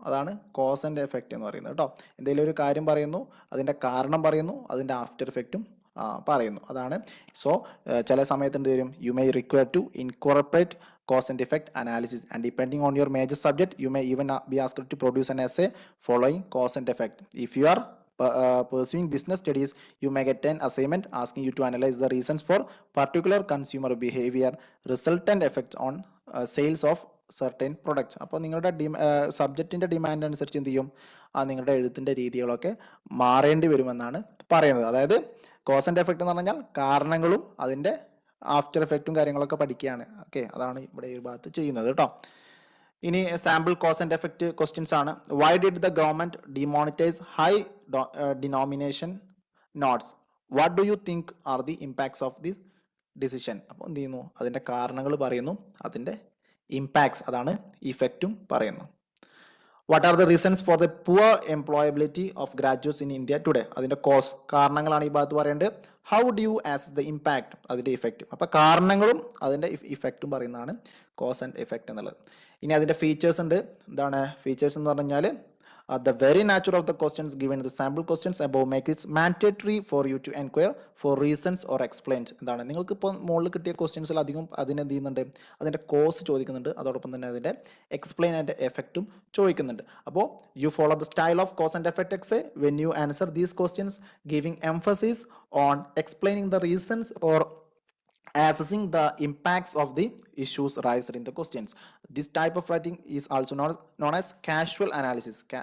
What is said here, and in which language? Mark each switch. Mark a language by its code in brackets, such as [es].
[ml] അതാണ് cause and effect എന്ന് പറയുന്നത് കേട്ടോ. എന്തെങ്കിലും ഒരു കാര്യം പറയുന്നു, അതിൻ്റെ കാരണം പറയുന്നു, അതിൻ്റെ ആഫ്റ്റർ എഫക്റ്റും പറയുന്നു. അതാണ്. [en] so [ml] ചില സമയത്ത് എന്ത് വരും, [en] You may require to incorporate cause and effect analysis, and depending on your major subject you may even be asked to produce an essay following cause and effect. If you are pursuing business studies, you may get an assignment asking you to analyze the reasons for particular consumer behavior, resultant effects on sales of certain products. [ml] അപ്പോൾ നിങ്ങളുടെ സബ്ജക്റ്റിൻ്റെ demand അനുസരിച്ച് എന്ത് ചെയ്യും, നിങ്ങളുടെ എഴുത്തിൻ്റെ രീതികളൊക്കെ മാറേണ്ടി വരുമെന്നാണ് പറയുന്നത്. അതായത് കോസ് ആൻഡ് എഫക്റ്റ് എന്ന് പറഞ്ഞാൽ കാരണങ്ങളും അതിൻ്റെ ആഫ്റ്റർ എഫക്റ്റും കാര്യങ്ങളൊക്കെ പഠിക്കുകയാണ്. ഓക്കെ, അതാണ് ഇവിടെ ഈ ഭാഗത്ത് ചെയ്യുന്നത് കേട്ടോ. ഇനി sample cause and effect questions ആണ്. [en] Why did the government demonetise high denomination notes? What do you think are the impacts of this decision? [ml] അപ്പോൾ എന്ത് ചെയ്യുന്നു, അതിൻ്റെ കാരണങ്ങൾ പറയുന്നു, അതിൻ്റെ ഇമ്പാക്ട്സ്, അതാണ് ഇഫക്റ്റും പറയുന്നു. [en] What are the reasons for the poor employability of graduates in India today? [ml] അതിന്റെ കോസ്, കാരണങ്ങളാണ് ഈ ഭാഗത്ത് പറയേണ്ടത്. [en] how do you as the impact, [ml] അതിന്റെ ഇഫക്റ്റ്. അപ്പൊ കാരണങ്ങളും അതിന്റെ ഇഫക്റ്റും പറയുന്നതാണ് കോസ് ആൻഡ് ഇഫക്റ്റ് എന്നുള്ളത്. ഇനി അതിന്റെ ഫീച്ചേഴ്സ് ഉണ്ട്. എന്താണ് ഫീച്ചേഴ്സ് എന്ന് പറഞ്ഞാൽ [en] the very nature of the questions given in the sample questions above make it mandatory for you to inquire for reasons or explains. [ml] എന്താണ് നിങ്ങൾക്ക് ഇപ്പോൾ മുകളിൽ കിട്ടിയ ക്വസ്റ്റ്യൻസിൽ അധികം അതിനെന്ത് ചെയ്യുന്നുണ്ട്, അതിൻ്റെ കോസ് ചോദിക്കുന്നുണ്ട്, അതോടൊപ്പം തന്നെ അതിൻ്റെ എക്സ്പ്ലെയിൻ ആൻഡ് എഫക്റ്റും ചോദിക്കുന്നുണ്ട്. [en] അപ്പോൾ you follow the style of cause and effect ex when you answer these questions giving emphasis on explaining the reasons or assessing the impacts of the issues raised in the questions. This type of writing is also known as casual analysis.